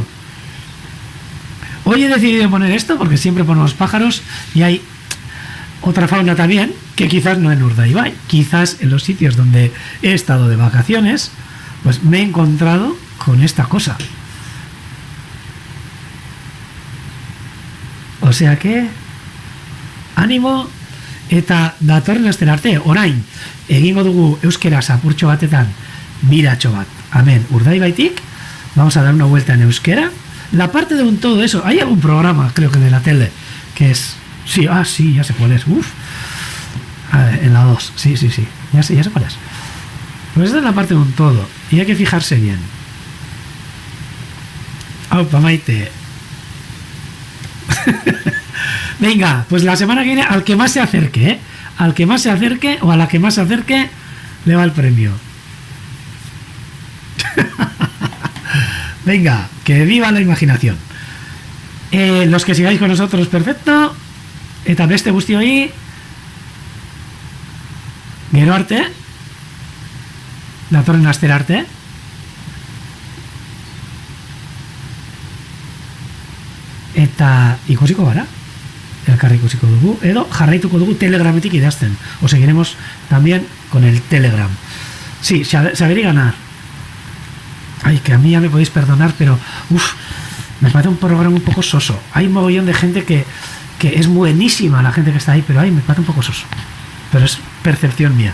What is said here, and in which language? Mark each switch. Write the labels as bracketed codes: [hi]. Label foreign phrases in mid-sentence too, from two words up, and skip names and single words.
[es] Hoy he decidido poner esto porque siempre ponemos pájaros y hay otra fauna también que quizás no en Urdaibai. Quizás en los sitios donde he estado de vacaciones, pues me he encontrado con esta cosa. O sea que ánimo [eu] eta datorren astera arte orain egingo dugu euskeraz apurtxo batetan biratxo bat. Amen. Urdaibaitik [es] vamos a dar una vuelta en euskera. La parte de un todo eso, hay algún programa, creo que de la tele, que es... Sí, sí, ya sé cuál es. Uf. A ver, en la 2. Sí. Ya sé cuál es. Pues esta es la parte de un todo. Y hay que fijarse bien. Aupa, Maite. Venga, pues la semana que viene, al que más se acerque, ¿eh? Al que más se acerque o a la que más se acerque, le va el premio. Venga, que viva la imaginación. Los que sigáis con nosotros, perfecto. [eu] Eta beste guztioi gero arte, datorren astera arte. Eta ikusiko gara, elkarri ikusiko dugu, edo jarraituko dugu Telegrametik idazten. [es] O seguiremos también con el Telegram. Sí, saber y ganar. Ay, que a mí ya me podéis perdonar, pero me parece un programa un poco soso. Hay un mogollón de gente que es buenísima, la gente que está ahí, pero me parece un poco soso. Pero es percepción mía.